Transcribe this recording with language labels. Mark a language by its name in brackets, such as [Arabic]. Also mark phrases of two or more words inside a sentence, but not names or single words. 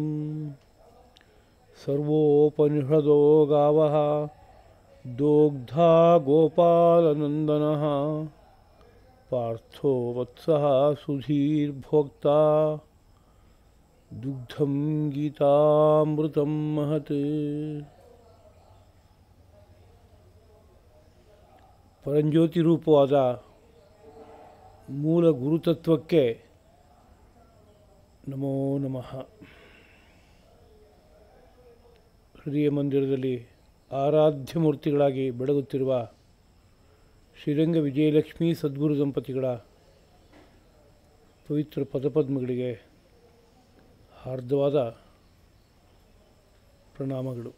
[Sanskrit] सर्वोपनिषदो गावः दोग्धा गोपालनन्दनः पार्थो वत्सः सुधीर्भोक्ता दुग्धं गीतामृतं महत् [Kannada] ಪರಂಜ್ಯೋತಿ ರೂಪವಾದ ಮೂಲ ಗುರುತತ್ವಕ್ಕೆ ನಮೋ ನಮಃ. ಹೃದಯ ಮಂದಿರದಲ್ಲಿ ಆರಾಧ್ಯ ಮೂರ್ತಿಗಳಾಗಿ ಬೆಳಗುತ್ತಿರುವ ಶ್ರೀರಂಗ ವಿಜಯಲಕ್ಷ್ಮೀ ಸದ್ಗುರು ದಂಪತಿಗಳ ಪವಿತ್ರ ಪದಪದ್ಮಗಳಿಗೆ ಹಾರ್ದವಾದ ಪ್ರಣಾಮಗಳು.